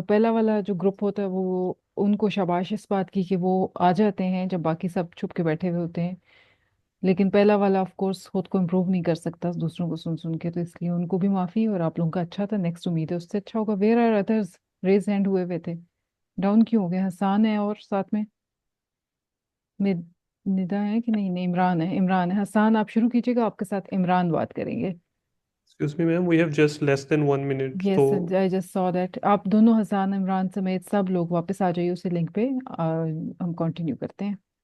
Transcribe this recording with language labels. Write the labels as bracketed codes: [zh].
[hi] पहला वाला जो ग्रुप होता है वो, उनको शाबाश इस बात की कि वो आ जाते हैं जब बाकी सब छुप के बैठे हुए होते हैं, लेकिन पहला वाला ऑफ कोर्स खुद को इम्प्रूव नहीं कर सकता दूसरों को सुन सुन के, तो इसलिए उनको भी माफी। और आप लोगों का अच्छा था, नेक्स्ट उम्मीद है उससे अच्छा होगा। [en] Where are others? [hi] Raise hand हुए हुए थे, डाउन क्यों हो गए? हसान है और साथ में निदा है कि नहीं? नहीं, इमरान है, इमरान है। हसान आप शुरू कीजिएगा, आपके साथ इमरान बात करेंगे। [en] Excuse me, ma'am, we have just less than 1 minute. Yes, So, I just saw that. [hi] आप दोनों, हसान, इमरान समेत सब लोग वापस आ जाइए उसी लिंक पे, हम कंटिन्यू करते हैं।